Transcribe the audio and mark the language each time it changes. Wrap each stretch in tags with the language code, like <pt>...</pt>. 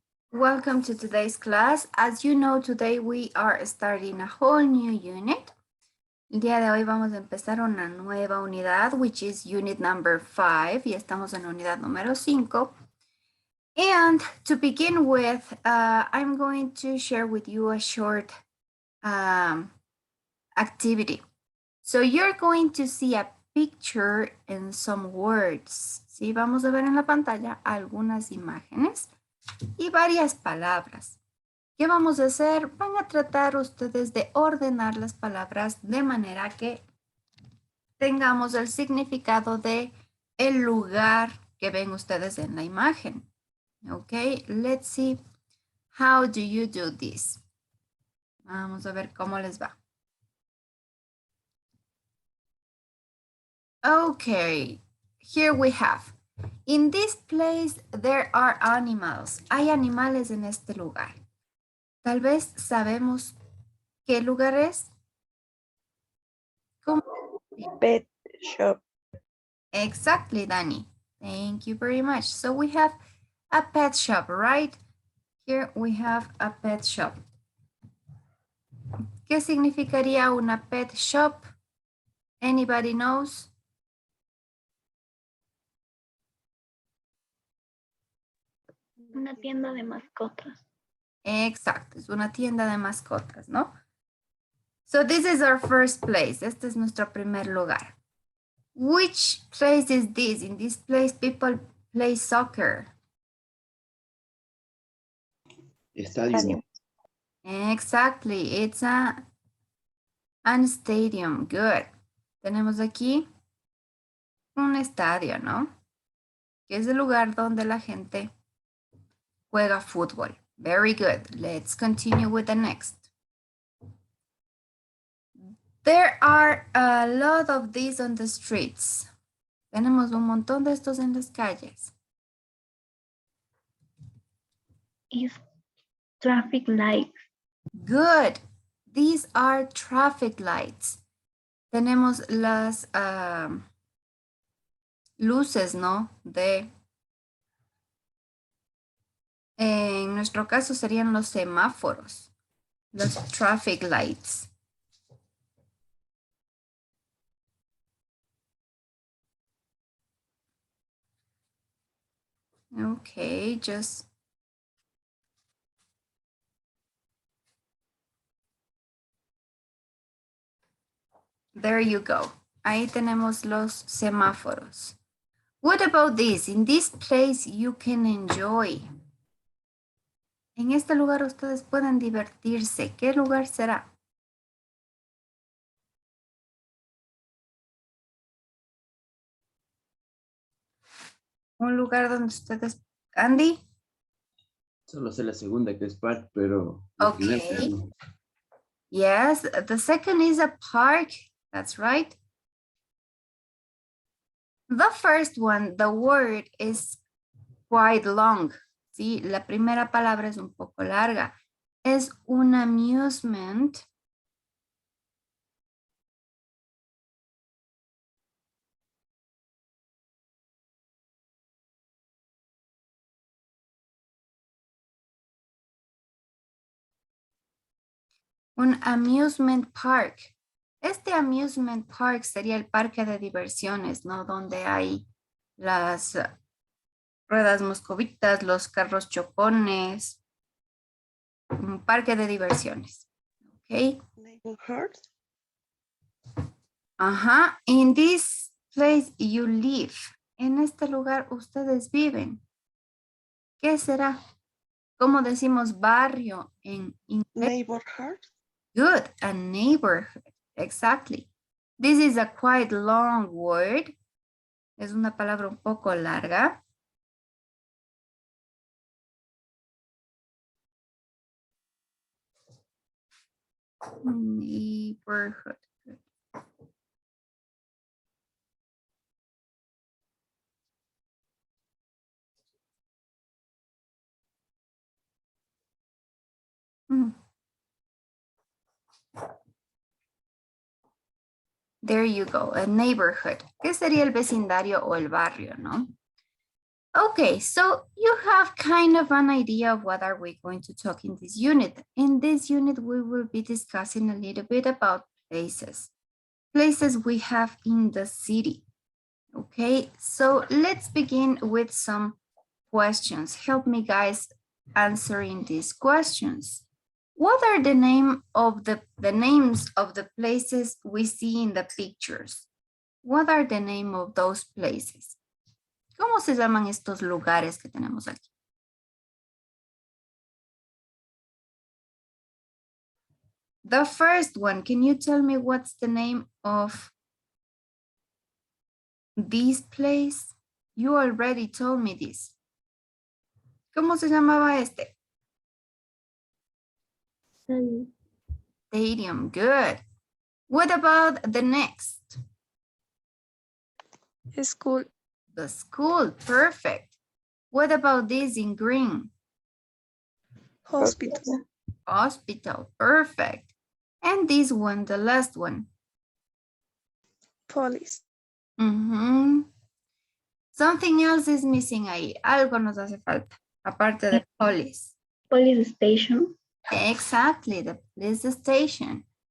<en>Welcome to today's class. As you know, today we are starting a whole new unit.</en> <es>El día de hoy vamos a empezar una nueva unidad,</es> <en>which is unit number 5,</en> <es>y estamos en la unidad número 5.</es> <en>And to begin with, I'm going to share with you a short activity. So you're going to see a picture and some words.</en> <es>Sí, vamos a ver en la pantalla algunas imágenes y varias palabras. ¿Qué vamos a hacer? Van a tratar ustedes de ordenar las palabras de manera que tengamos el significado de el lugar que ven ustedes en la imagen.</es> <en>Ok, let's see. How do you do this?</en> <es>Vamos a ver cómo les va.</es> <en>Okay, here we have. In this place there are animals.</en> <es>Hay animales en este lugar. Tal vez sabemos qué lugar es. ¿Cómo?</es> <en>Pet shop. Exactly, Danny. Thank you very much. So we have a pet shop, right? Here we have a pet shop.</en> <es>¿Qué significaría una pet shop?</es> <en>Anybody knows?</en> <es>Una tienda de mascotas. Exacto, es una tienda de mascotas, ¿no?</es> <en>So this is our first place.</en> <es>Este es nuestro primer lugar.</es> <en>Which place is this? In this place, people play soccer.</en> <es>Estadio.</es> <en>Exactly, it's an stadium. Good.</en> <es>Tenemos aquí un estadio, ¿no? Que es el lugar donde la gente juega fútbol.</es> <en>Very good. Let's continue with the next. There are a lot of these on the streets.</en> <es>Tenemos un montón de estos en las calles.</es> <en>Is traffic lights. Good. These are traffic lights.</en> <es>Tenemos las luces, ¿no? En nuestro caso serían los semáforos, los traffic lights.</es> <en>Okay, just there you go.</en> <es>Ahí tenemos los semáforos.</es> <en>What about this? In this place you can enjoy.</en> <es>En este lugar ustedes pueden divertirse. ¿Qué lugar será? Un lugar donde ustedes... Andy? Solo sé la segunda que es park, pero la primera</es> <en>Okay.</en> <es>no.</es> <en>Yes, the second is a park. That's right. The first one, the word is quite long.</en> <es>Sí, la primera palabra es un poco larga. Es un amusement. Un amusement park. Este amusement park sería el parque de diversiones, ¿no? Donde hay las ruedas moscovitas, los carros chocones. Un parque de diversiones. ¿Ok?</es> <en>Neighborhood. Ajá. In this place you live.</en> <es>En este lugar ustedes viven. ¿Qué será? ¿Cómo decimos barrio en inglés?</es> <en>Neighborhood. Good, a neighborhood. Exactly. This is a quite long word.</en> <es>Es una palabra un poco larga.</es> <en>Neighborhood. Mm. There you go, a neighborhood.</en> <es>¿Qué sería el vecindario o el barrio, no?</es> <en>Okay, so you have kind of an idea of what are we going to talk in this unit. In this unit, we will be discussing a little bit about places. Places we have in the city. Okay, so let's begin with some questions. Help me guys answering these questions. What are the names of the places we see in the pictures? What are the name of those places?</en> <es>¿Cómo se llaman estos lugares que tenemos aquí?</es> <en>The first one, can you tell me what's the name of this place? You already told me this.</en> <es>¿Cómo se llamaba este?</es> <en>Stadium, good. What about the next? School. The school, perfect. What about this in green? Hospital. Hospital, perfect. And this one, the last one. Police. Something else is missing</en> <es>ahí. Algo nos hace falta, aparte de police.</es> <en>Police station. Exactly, the police station.</en>